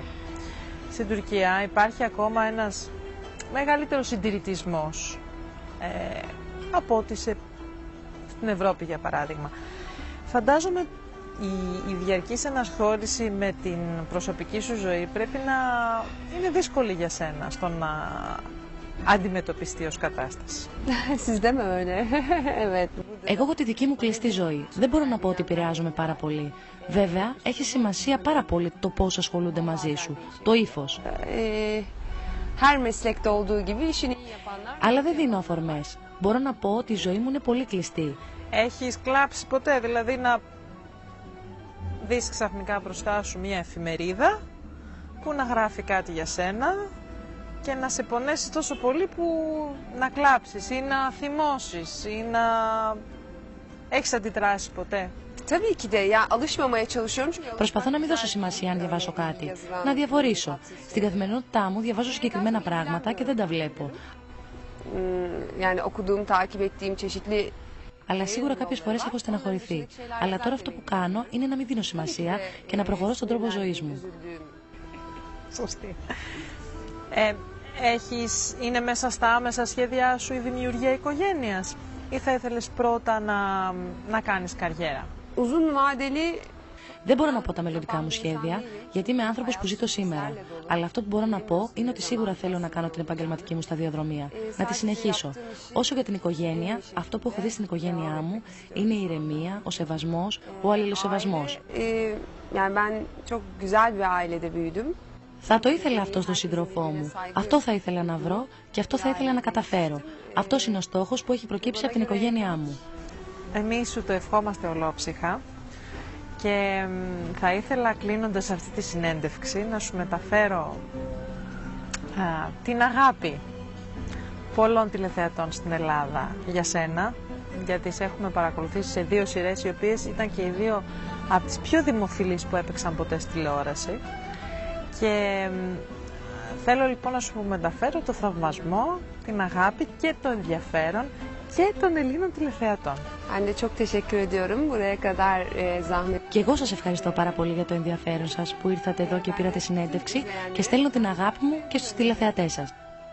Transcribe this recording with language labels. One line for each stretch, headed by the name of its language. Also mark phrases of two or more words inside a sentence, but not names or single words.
Greek: Στην Τουρκία υπάρχει ακόμα ένας μεγαλύτερος συντηρητισμός από ό,τι στην Ευρώπη, για παράδειγμα. Φαντάζομαι η διαρκής ενασχόληση με την προσωπική σου ζωή πρέπει να είναι δύσκολη για σένα στο να αντιμετωπιστεί ως κατάσταση.
Turkish: Siz de mi öyle? Evet.
Greek: Εγώ έχω τη δική μου κλειστή ζωή. Δεν μπορώ να πω ότι επηρεάζομαι πάρα πολύ. Βέβαια, έχει σημασία πάρα πολύ το πώς ασχολούνται μαζί σου, το ύφος.
Turkish: Her meslekte olduğu gibi işini iyi yapanlar.
Greek: Αλλά δεν δίνω αφορμές. μπορώ να πω ότι η ζωή μου είναι πολύ κλειστή. Έχεις κλάψει ποτέ, δηλαδή να δεις ξαφνικά μπροστά σου μια εφημερίδα που να γράφει κάτι για σένα και να σε πονέσει τόσο πολύ που να κλάψεις ή να θυμώσεις ή να έχεις αντιδράσει ποτέ?
Turkish: Tabii ki de ya alışmamaya çalışıyorum çünkü
Greek: Προσπαθώ να μην δώσω σημασία αν διαβάσω κάτι. Να διαβορήσω. Στην καθημερινότητά μου διαβάζω συγκεκριμένα πράγματα και δεν τα βλέπω.
Turkish: Yani okuduğum, takip ettiğim çeşitli
Greek: Αλλά σίγουρα κάποιες φορές έχω στεναχωρηθεί. Αλλά τώρα αυτό που κάνω είναι να μην δίνω σημασία και να προχωρώ στον τρόπο ζωής μου. Σωστή. Είναι μέσα στα άμεσα σχέδιά σου η δημιουργία οικογένειας ή θα ήθελες πρώτα να κάνεις καριέρα?
Turkish: uzun vadeli
Greek: Δεν μπορώ να πω τα μελλοντικά μου σχέδια, γιατί είμαι άνθρωπος που ζει το σήμερα. Αλλά αυτό που μπορώ να πω είναι ότι σίγουρα θέλω να κάνω την επαγγελματική μου σταδιοδρομία, να τη συνεχίσω. Όσο για την οικογένεια, αυτό που έχω δει στην οικογένειά μου είναι η ηρεμία, ο σεβασμός, ο αλληλοσεβασμός.
Turkish: yani ben çok güzel bir ailede büyüdüm.
Greek: Θα το ήθελα αυτό στον σύντροφό μου. Αυτό θα ήθελα να βρω και αυτό θα ήθελα να καταφέρω. Αυτός είναι ο στόχος που έχει προκύψει από την οικογένειά μου. Εμείς σου το ευχόμαστε ολόψυχα και θα ήθελα, κλείνοντας αυτή τη συνέντευξη, να σου μεταφέρω την αγάπη πολλών τηλεθεατών στην Ελλάδα για σένα, γιατί σε έχουμε παρακολουθήσει σε 2 σειρές οι οποίες ήταν και οι 2 από τις πιο δημοφιλείς που έπαιξαν ποτέ στη τηλεόραση. Και θέλω λοιπόν να σου μεταφέρω το θαυμασμό, την αγάπη και το ενδιαφέρον και των Ελλήνων τηλεθεατών.
Turkish: Ben de çok teşekkür ediyorum buraya kadar zahmet.
Greek: Και εγώ σας ευχαριστώ πάρα πολύ για το ενδιαφέρον σας που ήρθατε εδώ και πήρατε συνέντευξη και στέλνω την αγάπη μου και στους τηλεθεατές σας.